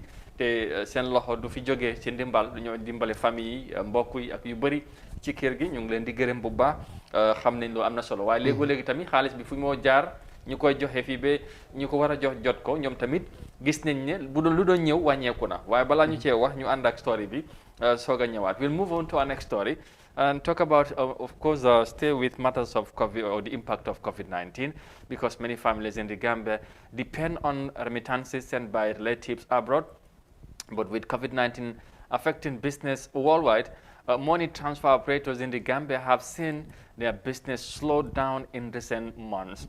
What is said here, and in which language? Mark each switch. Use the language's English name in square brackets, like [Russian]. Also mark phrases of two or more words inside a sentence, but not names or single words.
[Wolof] te seen loxo du fi jógee ci ndimbal du ñoo dimbale famille yi mbokk yi ak yu bëri ci kër gi ñu ngi leen di gërëm bu baax xam nañ loolu am na solo waaye léegi tamit xaalis bi fu moo jaar ñu koy joxe fii ba ñu ko war a jox jot ko ñoom tamit gis nañ ne bu doon lu doon ñëw wàññeeku na waaye balaa ñu cee wax ñu ànd ak story bi soog a ñëwaat [English] we'll move on to our next story and talk about, of course, stay with matters of COVID or the impact of COVID-19 because many families in the Gambia depend on remittances sent by relatives abroad. But with COVID-19 affecting business worldwide, money transfer operators in the Gambia have seen their business slow down in recent months.